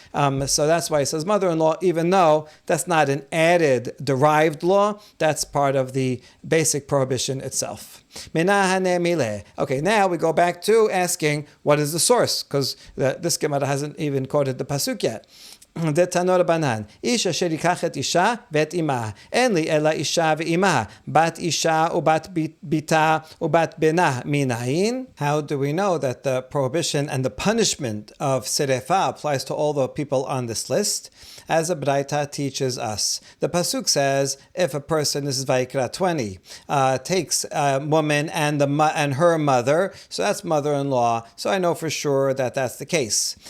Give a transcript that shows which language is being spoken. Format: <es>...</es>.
<en>So that's why he says mother-in-law, even though that's not an added derived law, that's part of the basic prohibition itself. Okay, now we go back to asking, what is the source? Because this Gemara hasn't even quoted the pasuk yet.</en> <he>דתנו רבנן, איש אשר ייקח את אישה ואת אמה, אין לי אלא אישה ואמה, בת אישה ובת ביתה ובת בנה, מנין?</he> <en>How do we know that the prohibition and the punishment of serefa applies to all the people on this list? As a Braita teaches us. The pasuk says, if a person, this is Vayikra 20, takes a woman and her mother, so that's mother-in-law, so I know for sure that that's the case.</en>